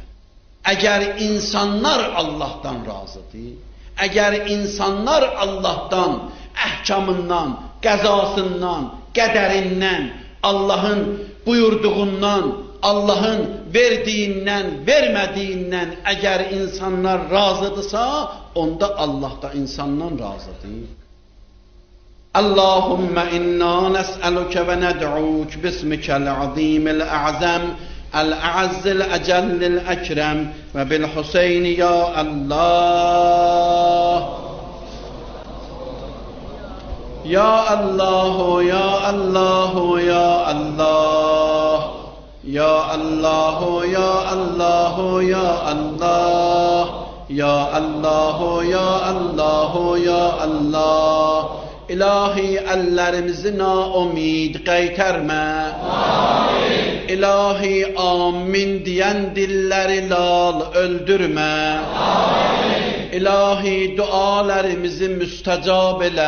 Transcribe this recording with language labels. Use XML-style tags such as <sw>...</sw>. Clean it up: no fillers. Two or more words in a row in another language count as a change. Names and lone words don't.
<az>Əgər insanlar Allahdan razıdır, əgər insanlar Allahdan, əhkamından, qəzasından, qədərindən, Allahın buyurduğundan, Allahın verdiyindən, vermədiyindən əgər insanlar razıdırsa, onda Allah da insandan razıdır.</az> <ar>اللهم إنا نسألك وندعوك باسمك العظيم الأعظم الأعز الأجل الأكرم وبالحسين يا الله. يا الله، يا الله، يا الله. يا الله، يا الله، يا الله. يا الله، يا الله، يا الله.</ar> <az>İlahi əllərimizi naumid qaytarma. Amin. İlahi amin deyən dilləri lal öldürmə. Amin. İlahi dualarımızı müstəcab elə.</az>